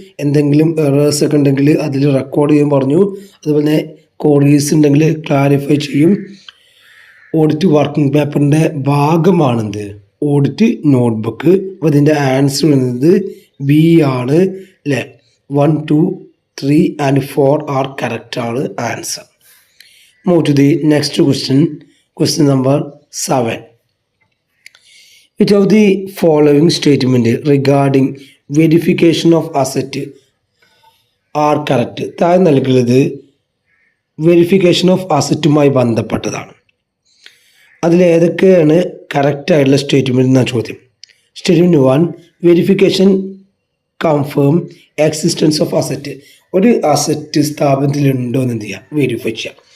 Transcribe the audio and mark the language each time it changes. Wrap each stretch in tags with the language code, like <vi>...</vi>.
<ml>എന്തെങ്കിലും എറേഴ്സ് ഒക്കെ ഉണ്ടെങ്കിൽ അതിൽ റെക്കോർഡ് ചെയ്യാൻ പറഞ്ഞു. അതുപോലെ ക്വറീസ് ഉണ്ടെങ്കിൽ ക്ലാരിഫൈ ചെയ്യും. ഓഡിറ്റ് വർക്കിംഗ് പേപ്പറിൻ്റെ ഭാഗമാണിത് ഓഡിറ്റ് നോട്ട്ബുക്ക്. അപ്പോൾ ഇതിൻ്റെ ആൻസർ വരുന്നത് ബി ആണ് അല്ലേ. 1, 2, 3 and 4 ആർ കറക്റ്റാണ് answer.</ml> <en>Move to the next question, question number 7. Which of the following statement regarding verification of asset are correct?</en> <ml>താഴെ നൽകുന്നത് വെരിഫിക്കേഷൻ ഓഫ് അസറ്റുമായി ബന്ധപ്പെട്ടതാണ്. അതിലേതൊക്കെയാണ് കറക്റ്റായിട്ടുള്ള സ്റ്റേറ്റ്മെൻറ്റ് എന്നാണ് ചോദ്യം. Statement 1,</ml> <en>Verification confirm existence of asset.</en> <ml>ഒരു അസറ്റ് സ്ഥാപനത്തിൽ ഉണ്ടോ എന്ന് എന്ത് ചെയ്യുക, വെരിഫൈ ചെയ്യുക.</ml>